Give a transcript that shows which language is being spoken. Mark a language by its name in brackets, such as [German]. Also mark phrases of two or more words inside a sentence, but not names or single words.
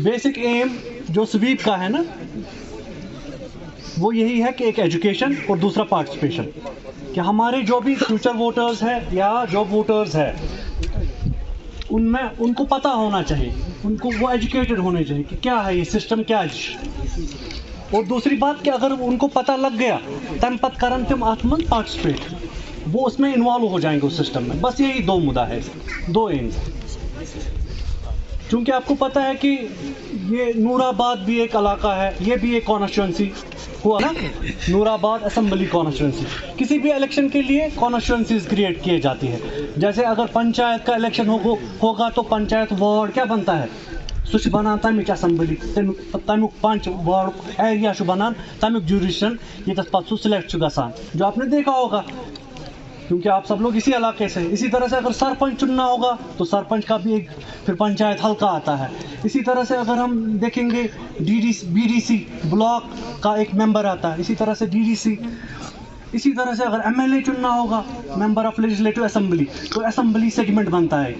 [English] basic aim [Hindi] जो स्वीप का है ना, वो यही है कि एक एजुकेशन और दूसरा पार्टिसिपेशन, कि हमारे जो भी [English] future voters [Hindi] हैं या जो वोटर्स हैं उनमें उनको पता होना चाहिए, उनको वो एजुकेटेड होने चाहिए कि क्या है ये सिस्टम क्या है। और दूसरी बात कि अगर उनको पता लग गया [Kashmiri] तम पत करन तुम आत्मन पार्टिसिपेट, [Hindi] वो उसमें इन्वॉल्व हो जाएंगे उस सिस्टम में। बस यही दो मुद्दा है, दो एम्स। क्योंकि आपको पता है कि ये नूराबाद भी एक इलाका है, ये भी एक कॉन्स्टिट्यूंसी हुआ ना, नूराबाद [English] assembly constituency. [Hindi] किसी भी इलेक्शन के लिए [English] constituencies create [Hindi] किए जाती है। जैसे अगर पंचायत का इलेक्शन होगा तो पंचायत वार्ड क्या बनता है, [Kashmiri] सह बनान तमिक असेंबली, तमिक 5 [English] ward area [Kashmiri] बनान, तमिक ज्यूरिडिक्शन ये पत् सिलेक्ट गसान, [Hindi] जो आपने देखा होगा क्योंकि आप सब लोग इसी इलाके से। इसी तरह से अगर सरपंच चुनना होगा तो सरपंच का भी एक फिर पंचायत हल्का आता है। इसी तरह से अगर हम देखेंगे बीडीसी ब्लॉक का एक मेंबर आता है, इसी तरह से डीडीसी। इसी तरह से अगर एमएलए चुनना होगा, [English] member of legislative assembly, [Hindi] तो [English] assembly segment [Hindi] बनता है।